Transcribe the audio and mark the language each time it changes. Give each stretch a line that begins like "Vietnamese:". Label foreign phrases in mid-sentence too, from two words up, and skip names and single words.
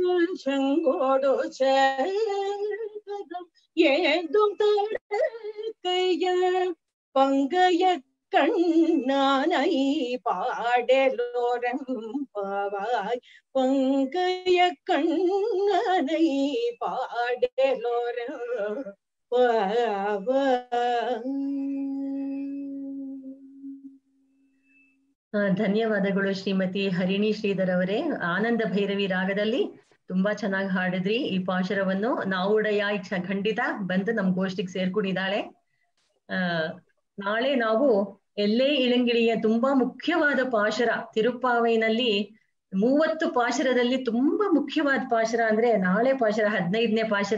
Tamil: சங்கோடு சக்கரம் ஏந்தும் தடக்கையும் பங்கைய கண்ணானை பாடலோரம் பாவாய் பங்கைய கண்ணனை பாடலோரம் பாவாய்.
Kannada: ಧನ್ಯವಾದಗಳು ಶ್ರೀಮತಿ ಹರಿಣಿ ಶ್ರೀಧರ್ ಅವರೇ. ಆನಂದ ಭೈರವಿ ರಾಗದಲ್ಲಿ ತುಂಬಾ ಚೆನ್ನಾಗಿ ಹಾಡಿದ್ರಿ ಈ ಪಾಶುರವನ್ನು. ನಾವುಡಯಾಯ್ ಖಂಡಿತ ಬಂದು ನಮ್ ಗೋಷ್ಠಿಗೆ ಸೇರ್ಕೊಂಡಿದ್ದಾಳೆ. ನಾಳೆ ನಾವು ಎಲ್ಲೇ ಇಳಂಗಿಳಿಯ ತುಂಬಾ ಮುಖ್ಯವಾದ ಪಾಶುರ, ತಿರುಪ್ಪಾವೈನಲ್ಲಿ 30 ಪಾಶುರದಲ್ಲಿ ತುಂಬಾ ಮುಖ್ಯವಾದ ಪಾಶುರ ಅಂದ್ರೆ ನಾಳೆ ಪಾಶುರ 15ನೇ ಪಾಶುರ.